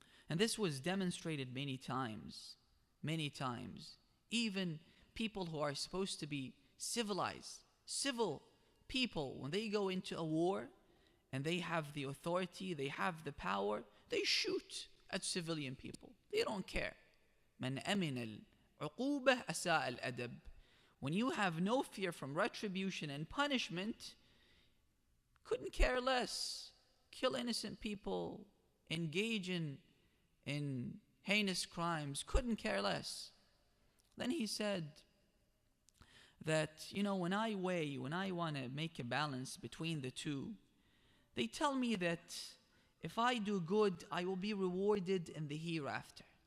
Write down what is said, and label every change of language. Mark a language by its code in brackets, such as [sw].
[en] And this was demonstrated many times. Many times. Even people who are supposed to be civilized, civil people, when they go into a war and they have the authority, they have the power, they shoot at civilian people. They don't care. [ar] من أمن العقوبة أساء الأدب. [en] When you have no fear from retribution and punishment, couldn't care less. Kill innocent people, engage in heinous crimes, couldn't care less. Then he said that, when I want to make a balance between the two, they tell me that if I do good, I will be rewarded in the hereafter.